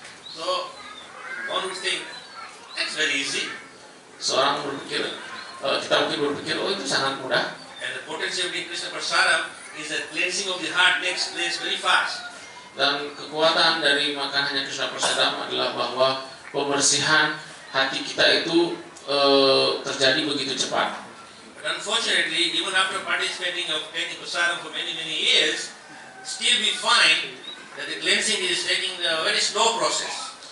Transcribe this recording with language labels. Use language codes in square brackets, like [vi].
[en] So one would think that's very easy. [id] Seorang berpikir, kita mungkin berpikir, oh itu sangat mudah. [en] And the potency of eating Krishna prasadam is that cleansing of the heart takes place very fast. [id] Dan kekuatan dari makan hanya Krishna prasadam adalah bahwa pembersihan hati kita itu terjadi begitu cepat. [en] But unfortunately, even after participating of taking prasadam for many years, still we find that the cleansing is taking a very slow process.